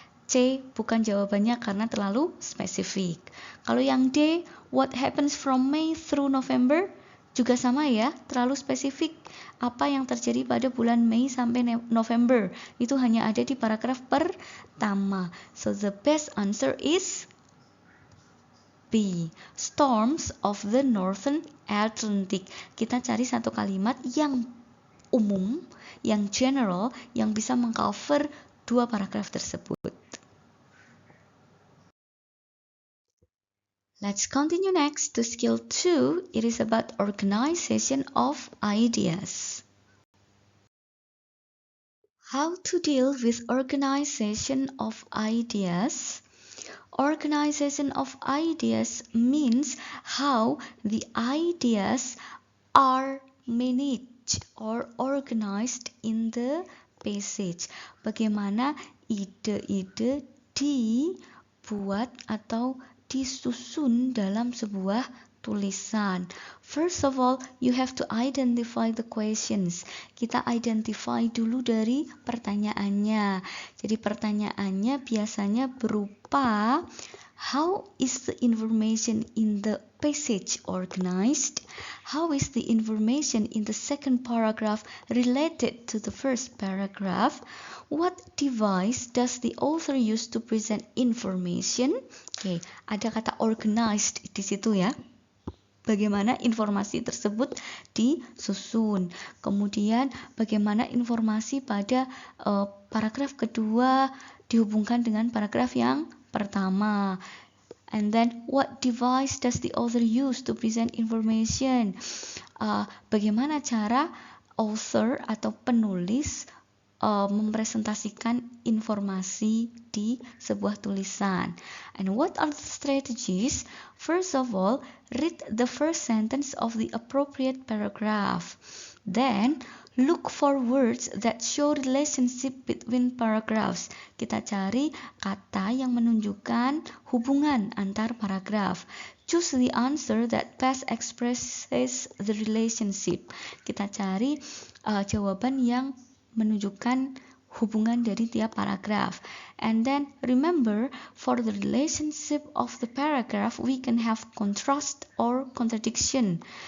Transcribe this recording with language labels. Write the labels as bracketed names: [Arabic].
[Indonesian] C bukan jawabannya karena terlalu spesifik. Kalau yang D, [English] what happens from May through November, [Indonesian] juga sama ya, terlalu spesifik. Apa yang terjadi pada bulan Mei sampai November, itu hanya ada di paragraf pertama. [English] So the best answer is B, Storms of the Northern Atlantic. [Indonesian] Kita cari satu kalimat yang umum, yang general, yang bisa mengcover dua paragraf tersebut. [English] Let's continue next to skill 2. It is about organization of ideas. How to deal with organization of ideas? Organization of ideas means how the ideas are managed or organized in the passage. [Indonesian] Bagaimana ide-ide dibuat atau disusun dalam sebuah tulisan. [English] First of all, you have to identify the questions. [Indonesian] Kita identify dulu dari pertanyaannya. Jadi pertanyaannya biasanya berupa, [English] how is the information in the passage organized? How is the information in the second paragraph related to the first paragraph? What device does the author use to present information? [Indonesian] Oke, ada kata organized di situ ya. Bagaimana informasi tersebut disusun. Kemudian bagaimana informasi pada paragraf kedua dihubungkan dengan paragraf yang pertama. [English] And then what device does the author use to present information? [Indonesian] Bagaimana cara author atau penulis mempresentasikan informasi di sebuah tulisan. [English] And what are the strategies? First of all, read the first sentence of the appropriate paragraph. Then, look for words that show relationship between paragraphs. [Indonesian] Kita cari kata yang menunjukkan hubungan antar paragraf. [English] Choose the answer that best expresses the relationship. [Indonesian] Kita cari jawaban yang menunjukkan hubungan dari tiap paragraf. [English] And then remember, for the relationship of the paragraph, we can have contrast or contradiction.